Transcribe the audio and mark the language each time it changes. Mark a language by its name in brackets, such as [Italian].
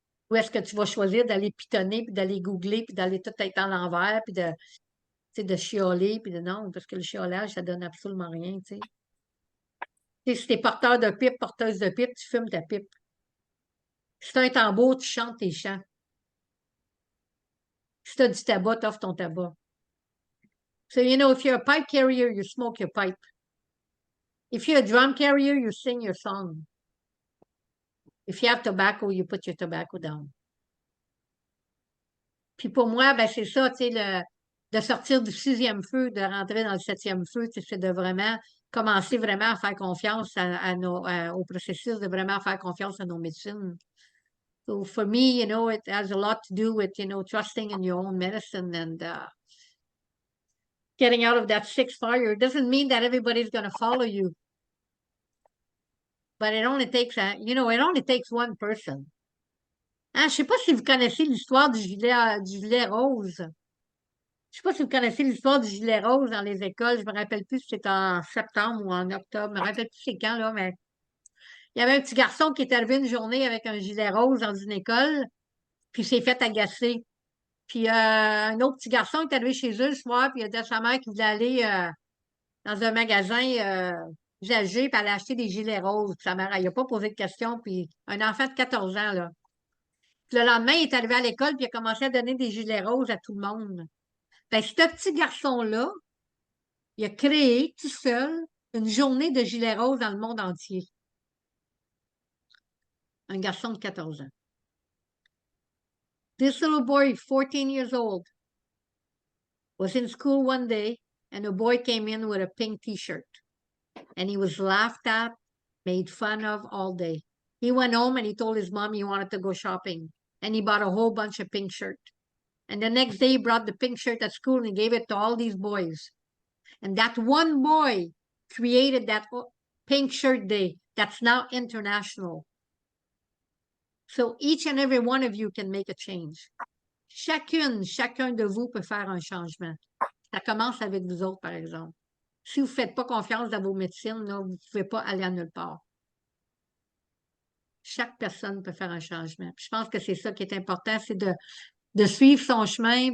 [French] Ou est-ce que tu vas choisir d'aller pitonner, puis d'aller googler, puis d'aller tout être à l'envers, puis de chialer, puis de non, parce que le chiolage, ça donne absolument rien, tu sais. Tu sais, si t'es porteur de pipe, porteuse de pipe, tu fumes ta pipe. Si t'as un tambour, tu chantes tes chants. Si t'as du tabac, t'offres ton tabac. [English] So, if you're a pipe carrier, you smoke your pipe. If you're a drum carrier, you sing your song. If you have tobacco, you put your tobacco down. [French] Puis pour moi, ben c'est ça, tu sais, de sortir du 6e feu, de rentrer dans le 7e feu, c'est de vraiment commencer vraiment à faire confiance au processus, de vraiment faire confiance à nos médecines. [English] So for me, it has a lot to do with, trusting in your own medicine and getting out of that 6th fire. It doesn't mean that everybody's going to follow you. But it only takes, it only takes one person. [French] Hein, je sais pas si vous connaissez l'histoire du gilet rose. Je sais pas si vous connaissez l'histoire du gilet rose dans les écoles. Je me rappelle plus si c'était en septembre ou en octobre. Je me rappelle plus c'est quand, là, mais il y avait un petit garçon qui est arrivé une journée avec un gilet rose dans une école, puis il s'est fait agacer. Puis un autre petit garçon est arrivé chez eux le soir, puis il a dit à sa mère qu'il voulait aller dans un magasin usagé, puis aller acheter des gilets roses. Puis sa mère, elle n'a pas posé de questions, puis un enfant de 14 ans, là. Puis le lendemain, il est arrivé à l'école, puis il a commencé à donner des gilets roses à tout le monde. Ben, ce petit garçon-là, il a créé tout seul une journée de gilets roses dans le monde entier. Un garçon de 14 ans. [English] This little boy, 14 years old, was in school one day, and a boy came in with a pink t-shirt. And he was laughed at, made fun of all day. He went home and he told his mom he wanted to go shopping. And he bought a whole bunch of pink shirts. And the next day he brought the pink shirt at school and he gave it to all these boys. And that one boy created that Pink Shirt Day that's now international. So each and every one of you can make a change. [French] Chacun de vous peut faire un changement. Ça commence avec vous autres, par exemple. Si vous ne faites pas confiance dans vos médecines, là, vous ne pouvez pas aller à nulle part. Chaque personne peut faire un changement. Puis je pense que c'est ça qui est important, c'est de suivre son chemin.